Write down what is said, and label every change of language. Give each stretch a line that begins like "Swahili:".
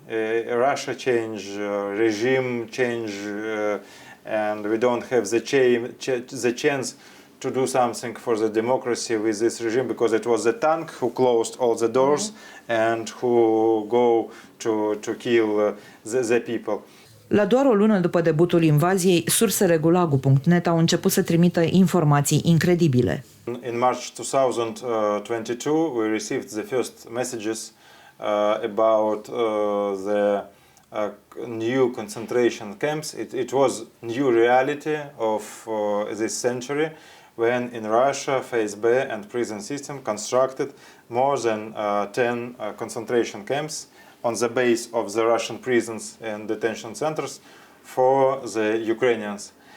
English: Russia change, regime change, and we don't have the chance to do something for the democracy with this regime, because it was the tank who closed all the doors and who go to kill the people.
Romanian: La doar o lună după debutul invaziei, sursele gulagu.net au început să trimită informații incredibile.
English: In March 2022, we received the first messages about the new concentration camps. It was new reality of this century, when in Russia, FSB and prison system constructed more than 10 concentration camps on the base of the Russian prisons and detention centers for the Ukrainians.